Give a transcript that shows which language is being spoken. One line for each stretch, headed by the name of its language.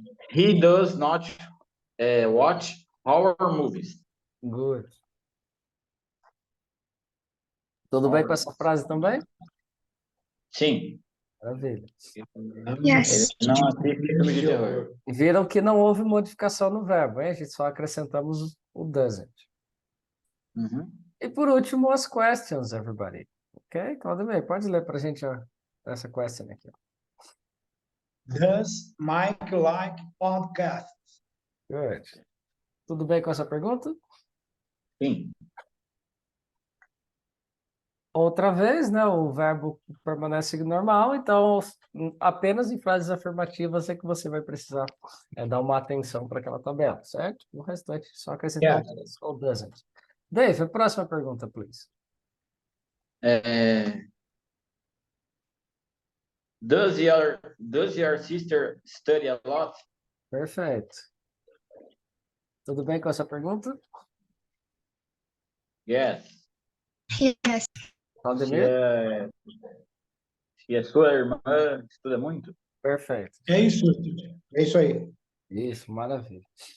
English: He does not watch horror movies. Good.
Portuguese: Tudo bem com essa frase também? Sim. Maravilha.
English: Yes.
Portuguese: Ele não assiste filme de terror. Viram que não houve modificação no verbo, hein? A gente só acrescentamos o doesn't. Uhum. E por último, as
English: questions, everybody. Ok?
Portuguese: Claudemir, pode ler para a gente essa question aqui.
English: Does Mike like podcasts? Good.
Portuguese: Tudo bem com essa pergunta? Sim. Outra vez, né? O verbo permanece normal, então apenas em frases afirmativas é que você vai precisar dar uma atenção para aquela tabela, certo? O restante só acrescentar
English: Yes.
Portuguese: o does ou doesn't. Dave, a próxima pergunta, please.
English: Does your sister study a lot?
Portuguese: Perfeito. Tudo bem com essa pergunta?
English: Yes. Yes.
Portuguese: Claudemir? Se a sua irmã estuda muito? Perfeito. É isso. É isso aí. Isso, maravilha.